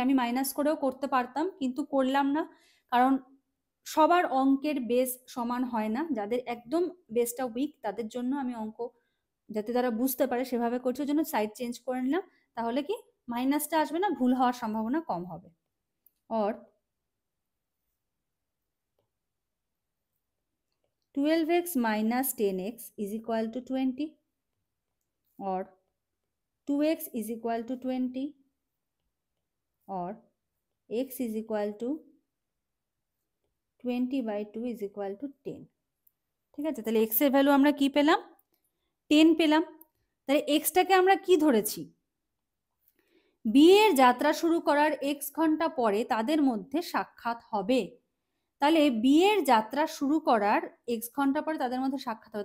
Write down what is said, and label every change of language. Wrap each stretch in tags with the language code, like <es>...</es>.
<bn>আমি মাইনাস করেও করতে পারতাম, কিন্তু করলাম না, কারণ সবার অঙ্কের বেস সমান হয় না। যাদের একদম বেসটা উইক তাদের জন্য আমি অঙ্ক যাতে তারা বুঝতে পারে সেভাবে করছি, ওই জন্য সাইড চেঞ্জ করে নিলাম। তাহলে কি মাইনাসটা আসবে না, ভুল হওয়ার সম্ভাবনা কম হবে।</bn> <en>Or 12x minus 10x is equal to 20, or 2x is equal to 20, or x is equal to 20 by 2 is equal to 10।</en> <bn>ঠিক আছে, তাহলে x এর ভ্যালু আমরা কি পেলাম? 10 পেলাম। তাহলে এক্সটাকে আমরা কি ধরেছি? বি এর যাত্রা শুরু করার x ঘন্টা পরে তাদের মধ্যে সাক্ষাৎ হবে। তাহলে বি এর যাত্রা শুরু করার x ঘন্টা পরে তাদের মধ্যে সাক্ষাৎ হবে।</bn>